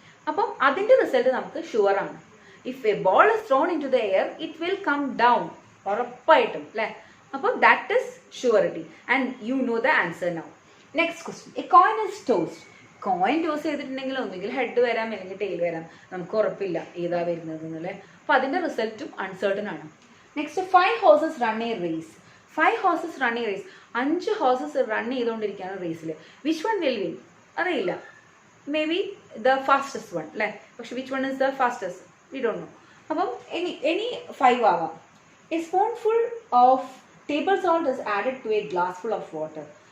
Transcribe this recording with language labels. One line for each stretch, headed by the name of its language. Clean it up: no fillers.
Malayalam: അപ്പം അതിൻ്റെ റിസൾട്ട് നമുക്ക് ഷുവറാണ്.
English: if a ball is thrown in to the air it will come down,
Malayalam: ഉറപ്പായിട്ടും അല്ലേ. അപ്പം
English: That is surety and you know the answer now. Next question, a coin is tossed.
Malayalam: Coin toss ചെയ്തിട്ടുണ്ടെങ്കിൽ ഒന്നുകിൽ head വരാം അല്ലെങ്കിൽ tail വരാം, നമുക്ക് ഉറപ്പില്ല ഏതാ വരുന്നത് എന്നല്ലേ. അപ്പം അതിൻ്റെ റിസൾട്ടും അൺസർട്ടൺ ആണ്.
English: Next, 5 horses run a race. 5 horses run a race. 5 horses
Malayalam: run ചെയ്തുകൊണ്ടിരിക്കുകയാണ് റേസിൽ.
English: Which one will win?
Malayalam: അറിയില്ല.
English: maybe the fastest one
Malayalam: അല്ലേ. പക്ഷെ
English: Which one is the fastest we don't know.
Malayalam: അപ്പം എനി 5 ആവാം.
English: A spoonful of table salt is added to a glass full of water.